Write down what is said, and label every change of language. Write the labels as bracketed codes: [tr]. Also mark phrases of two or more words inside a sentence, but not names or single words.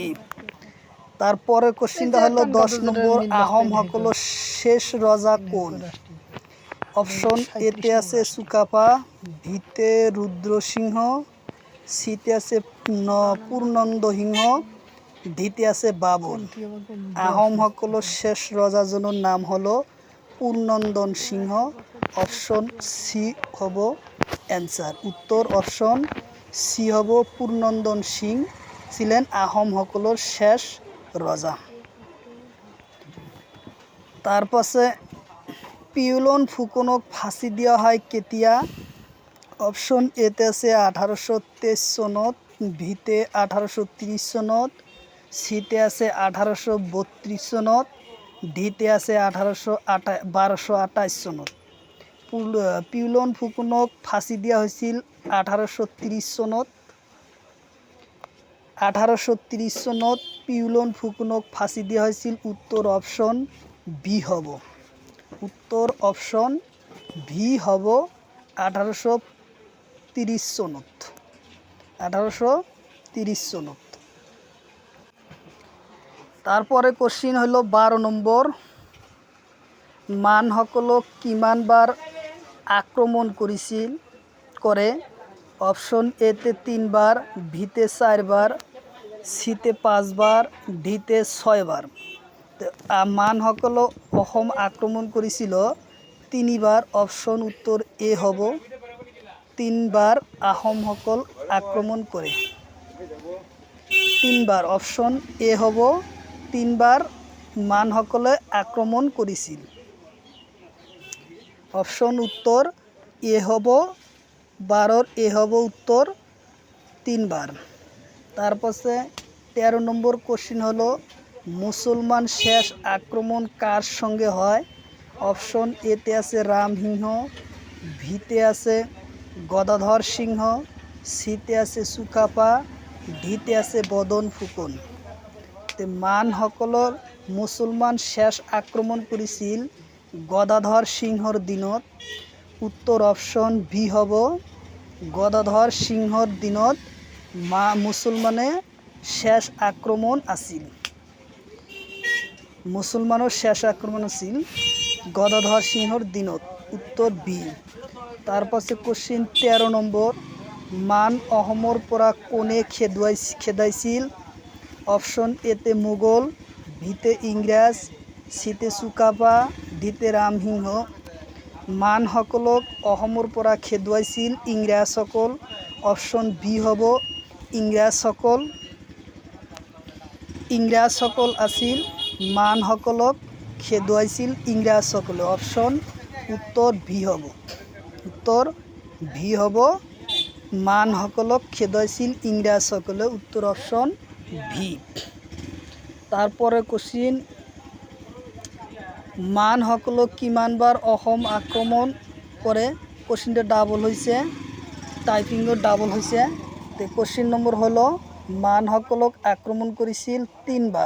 [bn] তারপরে কোশ্চিনটা হলো 10 নম্বর [as] আহোমসকলৰ শেষ রজা কোন? অপশন এতে আছে চুকাফা, বিতে রুদ্রসিংহ, সিতে আছে পূৰ্ণনন্দ সিংহ, ডিতে আছে বাবৰ। আহোমসকলৰ শেষ ৰজাজনৰ নাম হলো পূৰ্ণনন্দন সিংহ। অপশন সি হ'ব এনসার। উত্তর অপশন সি হ'ব। পূৰ্ণনন্দন সিং ছিলেন আহোমসকলৰ শেষ রজা। তার পাশে পিওলন ফুকনক ফাঁসি দিয়া হয় কেতিয়া? অপশন এতে আছে 1823 চনত, বিতে 1830 চনত, সিতে আছে 1832 চনত, ডিতে আছে 1228 চনত। পিওলন ফুকনক ফাঁসি দিয়া হৈছিল 1830 চনত। 1830 চনত পিওলন ফুকনক ফাঁসি দিয়া হৈছিল। উত্তর অপশন বি হ'ব। উত্তর অপশন ভি হ'ব 1830 চনত। 1830 চনত। [bn] তারপরে কোশ্চিন হলো [as] 12 নম্বৰ মানসকলক কিমানবাৰ আক্রমণ করে? অপশন এতে 3 বার, বিতে 4 বার, সিতে 5 বার, ডিতে 6 বার। মানসকলক অসম আক্রমণ করেছিল 3 বার। অপশন উত্তর এ হ'ব। 3 বার আহোমসকল আক্রমণ করে। 3 বার অপশন এ হ'ব। 3 বার মানসকলে আক্রমণ করেছিল। অপশন উত্তর এ হ'ব। 12-র এ হ'ব উত্তর 3 বার। [bn] তারপরে 13 নম্বর কোশ্চিন হলো মুসলমান শেষ আক্রমণ কার সঙ্গে হয়? [as] অপশন এতে আছে রামসিংহ, ভিতে আছে গদাধর সিংহ, সিতে আছে চুকাফা, ডিতে আছে বদন ফুকন। মানসকলৰ মুছলমান শেষ আক্ৰমণ কৰিছিল গদাধৰ সিংহৰ দিনত। উত্তৰ অপশন বি হ'ব। গদাধর সিংহর দিনত মুসলমানে শেষ আক্রমণ আছিল। মুসলমানের শেষ আক্রমণ আছিল গদাধর সিংহর দিনত। [bn] উত্তর বি। তারপর কোশ্চিন 13 নম্বর, [as] মান অহমর পৰা কোনে খেদাইছিল? অপশন এতে মোগল, বিতে ইংরেজ, সিতে চুকাফা, ডিতে ৰামসিংহ। মানসকলক অসমৰ পৰা খেদুৱাইছিল ইংৰাজসকল। অপশ্যন বি হ'ব ইংৰাজসকল। ইংৰাজসকল আছিল মানসকলক খেদুৱাইছিল ইংৰাজসকলে। অপশ্যন উত্তৰ বি হ'ব। উত্তৰ বি হ'ব মানসকলক খেদুৱাইছিল ইংৰাজসকলে। উত্তৰ অপশ্যন ভি। [bn] তারপরে কোশ্চিন, [as] মানসকলক কিমানবার অসম আক্রমণ করে? [bn] কোশ্চিনটা ডাবল হয়েছে, টাইপিংও ডাবল হয়েছে। তো কোশ্চিন নম্বর হলো মানসকলক আক্রমণ করেছিল 3 বার।